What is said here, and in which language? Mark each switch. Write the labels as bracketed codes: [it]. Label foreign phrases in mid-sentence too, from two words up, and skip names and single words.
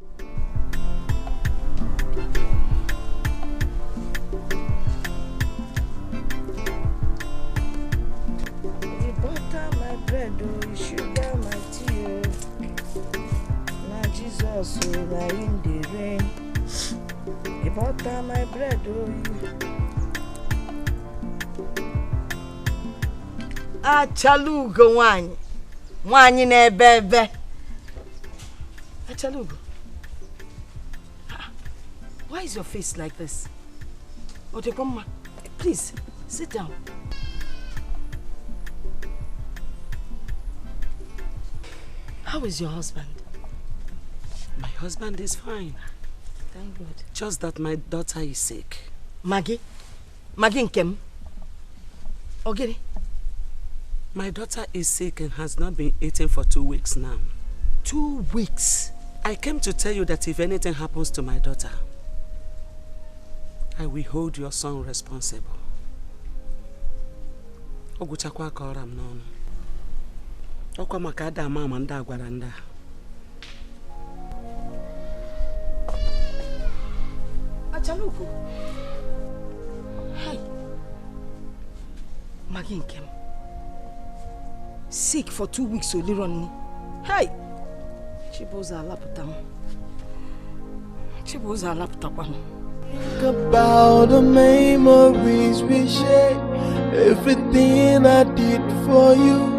[en] You butter my bread, oh, you sugar my tea, oh. Now Jesus, oh, now in the rain. You butter my bread, oh, you. [ig] Achalugo wanyi n'ebebe. Achalugo, [en] why is your face like this? Otekwama, please sit down. How is your husband? My husband is fine. Thank God. Just that my daughter is sick. Maggie Nkem. Ogiri. My daughter is sick and has not been eating for 2 weeks now. 2 weeks? I came to tell you that if anything happens to my daughter, I will hold your son responsible. [ig] Oguchakwa kọrọ m n'ọnụ. Ọkwa maka ada mama ndị agwara ndị a. Achalugo. [en] Hey. Maggie Nkem. Sick for 2 weeks only running. [ig] Hey. Chiboza alaputam. [en] Think about the memories we shared, everything I did for you.